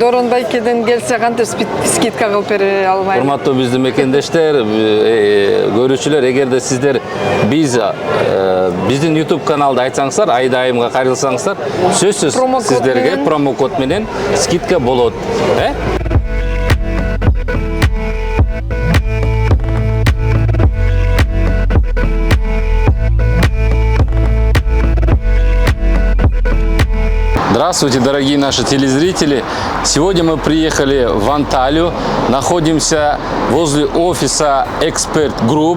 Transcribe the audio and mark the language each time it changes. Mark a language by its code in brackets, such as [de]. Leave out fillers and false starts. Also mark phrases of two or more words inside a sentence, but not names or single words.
[ky] Дооронбайкеден келсе кантип скидка кылып бере албайм. Урматтуу биздин мекендештер, көрүүчүлөр, эгерде сиздер биздин YouTube каналды айтсаңыздар, айдайымга кайрылсаңыздар, сөзсүз сиздерге промокод менен скидка болот. [ru] Здравствуйте, дорогие наши телезрители! Сегодня мы приехали в Анталию, находимся возле офиса Expert Group.